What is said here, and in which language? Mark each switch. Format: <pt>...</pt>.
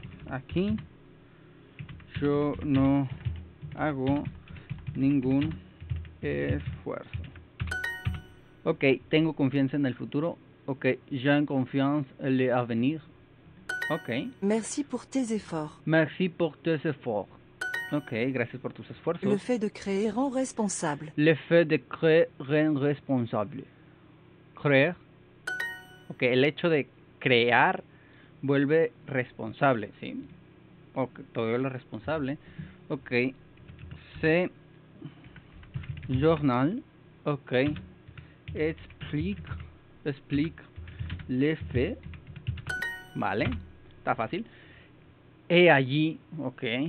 <es>Aquí yo no hago ningún esfuerzo. Ok, tengo confianza en el futuro.</es> <fr>Ok, j'ai confiance en l'avenir. Ok, Merci pour tes efforts. merci pour tes efforts.</fr> <es>Ok, gracias por tus esfuerzos.</es> <fr>Le fait de créer rend responsable. Le fait de créer rend responsable.</fr> <es>Creer. Ok, el hecho de crear vuelve responsable, ¿sí? Ok, todo lo responsable.</es> <fr>Ok, ce journal, ok, explique les faits.</fr> <es>Vale, está fácil. He allí, ok.</es>